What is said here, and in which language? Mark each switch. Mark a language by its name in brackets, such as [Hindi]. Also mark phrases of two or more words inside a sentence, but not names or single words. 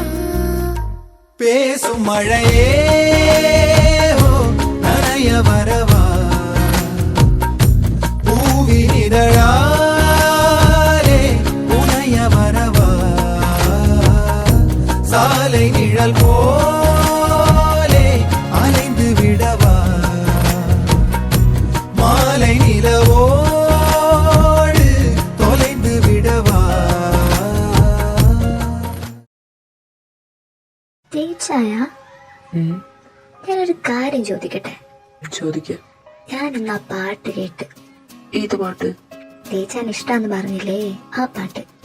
[Tamil] பேசும் மழையே ஓ, நனைய வரவா பூவின் இதழாலே உனைய வரவா சாலை நிழல் போலே அலைந்து விடவா மாலை நிலவோடு தொலைந்து விடவா. [Malayalam] ടീച്ചായ, ഞാനൊരു കാര്യം ചോദിക്കട്ടെ? ചോദിക്ക. ഞാൻ ഇന്ന് ആ പാട്ട് കേട്ട്. ഏത് പാട്ട്? ടീച്ചാൻ ഇഷ്ടാന്ന് പറഞ്ഞില്ലേ ആ പാട്ട്.